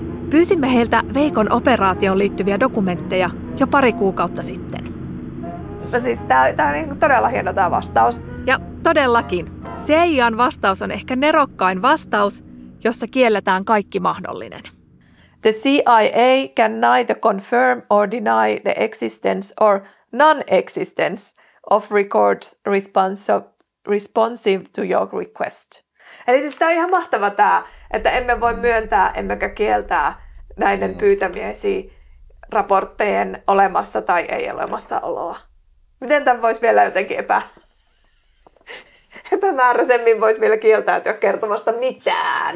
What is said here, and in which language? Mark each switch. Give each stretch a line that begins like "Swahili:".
Finnish: Pyysimme heiltä Veikon operaatioon liittyviä dokumentteja jo pari kuukautta sitten. No siis tämä on niin todella hieno tämä vastaus. Ja todellakin. CIA:n vastaus on ehkä nerokkain vastaus, jossa kielletään kaikki mahdollinen.
English: The CIA can neither confirm or deny the existence or non-existence of records responsive to your request.
Finnish: Eli siis tämä on ihan mahtava tämä, että emme voi myöntää emmekä kieltää näiden pyytämiesi raporttejen olemassa tai ei olemassa oloa. Miten tämän voisi vielä jotenkin epämääräisemmin voisi vielä kieltäytyä kertomasta mitään.